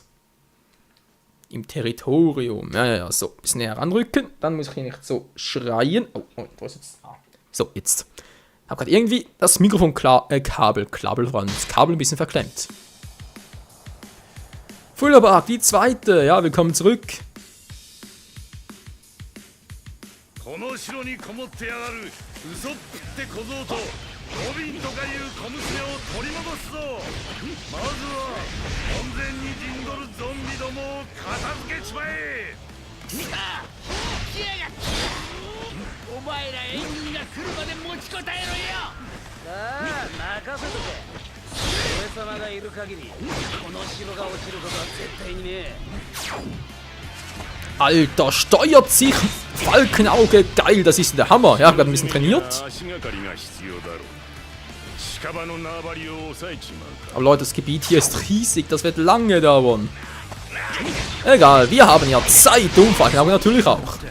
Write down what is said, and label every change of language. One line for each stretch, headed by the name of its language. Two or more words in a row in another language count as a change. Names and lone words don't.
German: Im Territorium. Ja, so. Ein bisschen näher ranrücken. Dann muss ich hier nicht so schreien. Oh, wo ist jetzt? So, jetzt. Ich habe gerade irgendwie das Mikrofon-Kabel ein bisschen verklemmt. Fullerbark, die zweite. Ja, willkommen zurück.
Japanese: この城にこもってやがるウソップって小僧とロビンとかいう小娘を取り戻すぞ。まずは安全に陣取るゾンビどもを片付けちまえ。来やがった。お前ら援軍が来るまで持ちこたえろよ。ああ、任せとけ。俺様がいる限りこの城が落ちることは絶対にねえ。
German: Alter, steuert sich Falkenauge, geil, das ist der Hammer. Ja, ich habe ein bisschen trainiert. Aber Leute, das Gebiet hier ist riesig, das wird lange dauern. Egal, wir haben ja Zeit, und Falkenauge natürlich auch.